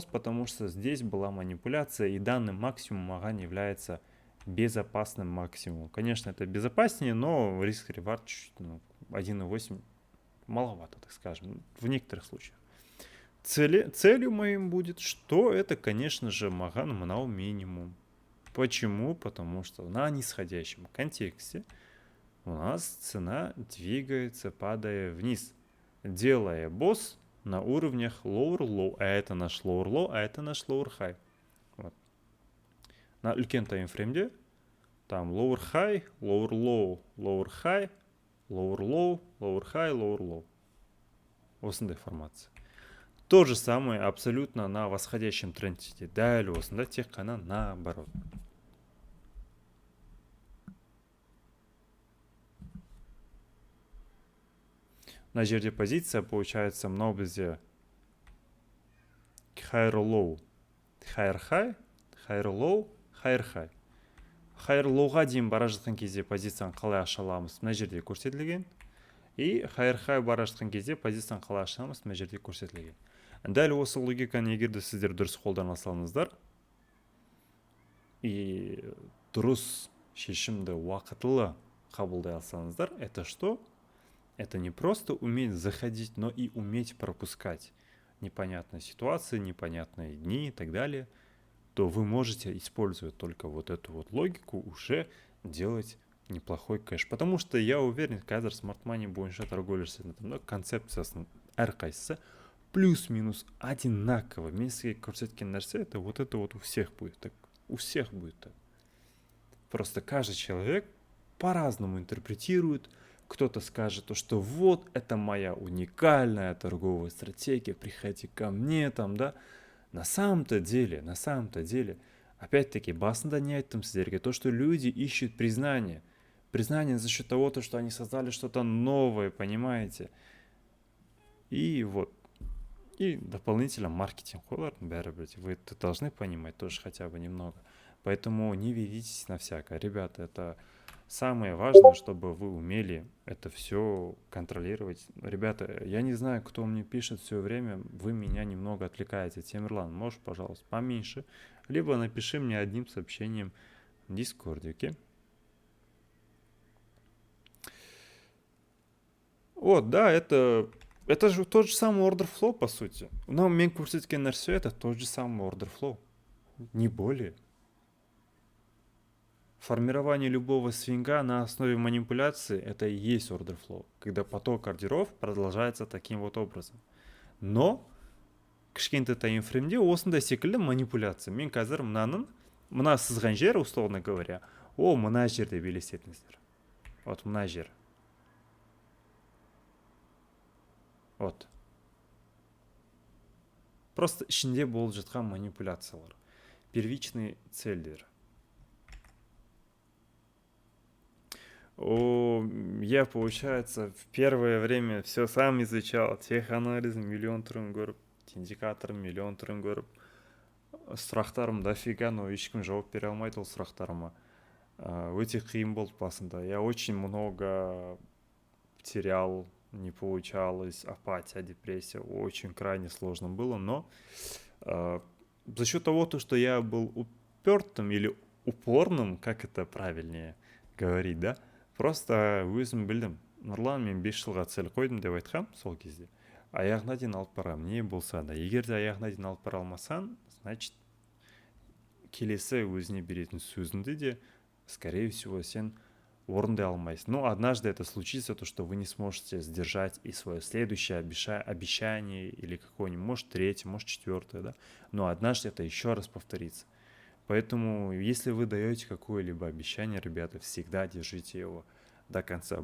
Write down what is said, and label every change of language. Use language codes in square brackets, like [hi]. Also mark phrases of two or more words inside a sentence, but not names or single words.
[ru] Потому что здесь была манипуляция, и данный максимум маған является безопасным максимумом. Конечно, это безопаснее, но риск-ревард 1,8 маловато, так скажем, в некоторых случаях. Целью моим будет, что это, конечно же, [kk] маған мынау минимум. [ru] Почему? Потому что на нисходящем контексте у нас цена двигается, падая вниз, делая босс на уровнях [en] lower low, [ru] а это наш [en] lower low, [ru] а это наш [en] lower high. [ru] Вот. [en] На [kk] үлкен таймфреймде [en] там lower high, lower low, lower high, lower low, lower high, lower low. [kk] Осындай формация. [ru] То же самое абсолютно на восходящем тренде. [kk] Дәл осында тек қана наоборот. На жерде [ru] позиция получается [kk] мынау бізде [en] higher low, higher high, higher low, higher high. Higher lowға [kk] дейін бара жатқан кезде позицияны қалай аша аламыз? Мына жерде көрсетілген. И [en] higher high [kk] бара жатқан кезде позицияны қалай аша аламыз? Мына жерде көрсетілген. Дәл осы логиканы егер де сіздер дұрыс қолдана алсаңыздар и дұрыс шешімді уақытылы қабылдай алсаңыздар, [ru] это что? Это не просто уметь заходить, но и уметь пропускать непонятные ситуации, непонятные дни и так далее. то вы можете, используя только вот эту вот логику, уже делать неплохой кэш. Потому что я уверен, [kk] қазір [en] Smart Money [kk] бойынша торговля жасайтын концепциясының әрқайсысы [ru] плюс-минус одинаково. [kk] Мен сізге көрсеткен нәрсе, [ru] это вот у всех будет так. У всех будет так. Просто каждый человек по-разному интерпретирует. Кто-то скажет, что вот это моя уникальная торговая стратегия, приходите ко мне там, да. На самом-то деле, опять-таки, [kk] басында не айттым сіздерге, [ru] то, что люди ищут признание. Признание за счет того, что они создали что-то новое, понимаете? И вот. И дополнительно маркетинг. Вы это должны понимать тоже хотя бы немного. Поэтому не ведитесь на всякое. Ребята, это самое важное, чтобы вы умели это все контролировать. Ребята, я не знаю, кто мне пишет все время, вы меня немного отвлекаете. Темирлан, можешь, пожалуйста, поменьше? Либо напиши мне одним сообщением в Дискорде, окей? Вот, да, это же тот же самый [en] order flow, [ru] по сути. Но [kk] мен көрсеткен нәрсе [ru] это тот же самый [en] order flow. [ru] Не более. Формирование любого свинга на основе манипуляции – это и есть [en] order flow, [ru] когда поток ордеров продолжается таким вот образом. [kk] Но кішкентай таймфреймде осындай секілді манипуляция. Мен қазір мына сызған жер, [ru] условно говоря, [kk] мына жерде елестетіңіздер. Вот мына жер. Вот. Просто ішінде болып жатқан манипуляциялар. [ru] Первичный цельдер. Я, получается, в первое время все сам изучал. [kk] Теханализ миллион түрін көріп, индикатор миллион түрін көріп. Сұрақтарым дофига, но ешкім жауап бере алмайды ол сұрақтарыма. Өте қиын болды басында. [ru] Я очень много терял, не получалось, апатия, депрессия. Очень крайне сложно было, но за счет того, что я был упертым или упорным, как это правильнее говорить, да? [kk] Просто өзім білдім. Нұрлан, мен 5 жылға цель қойдым деп айтқам сол кезде. Аяғына дейін алып барам, не болса да. Егер де аяғына дейін алып бара алмасаң, значит, келесі өзіне беретін сөзіңді де, [ru] скорее всего, [kk] сен орындай алмайсың. [ru] Но однажды это случится, то, что вы не сможете сдержать и свое следующее обещание, или какое-нибудь, может, третье, может, четвертое, да. Но однажды это еще раз повторится. Поэтому, если вы даете какое-либо обещание, ребята, всегда держите его до конца.